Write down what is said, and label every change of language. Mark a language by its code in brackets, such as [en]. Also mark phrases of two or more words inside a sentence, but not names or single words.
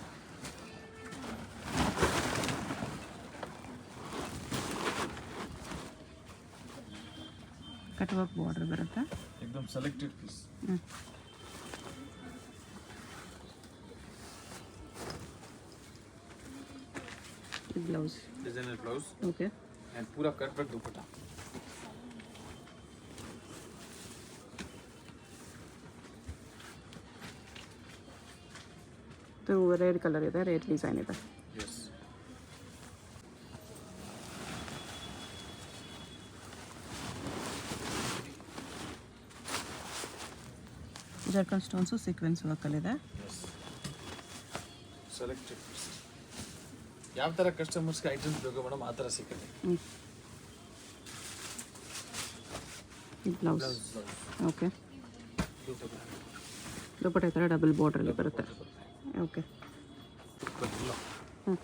[en] cut work border ಬರುತ್ತೆ. ಏಕದಮ್ selected piece. [kn] ಹ್ಞೂ, ಇದು ಬ್ಲೌಸ್. [en] designer blouse [kn] ಓಕೆ, [hi] and पूरा [en] cut work [hi] दुपट्टा. [kn] ಇದು [en] red colour [kn] ಇದೆ, [en] red design [kn] ಇದೆ. Yes. [en] zircon stones sequins [kn] ವರ್ಕಲ್ಲಿದೆ. [en] Yes. Selected piece. [kn] ಯಾವ ಥರ ಕಸ್ಟಮರ್ಸ್ಗೆ ಐಟಮ್ಸ್ ಬೇಕು ಮೇಡಮ್ ಆ ಥರ ಸಿಗುತ್ತೆ. ಹ್ಞೂ, ಇದು ಬ್ಲೌಸ್. ಓಕೆ, ದುಪ್ಪಟ್ಟ ಈ ಥರ ಡಬಲ್ ಬಾರ್ಡ್ರಲ್ಲಿ ಬರುತ್ತೆ. ಓಕೆ, ಹ್ಞೂ,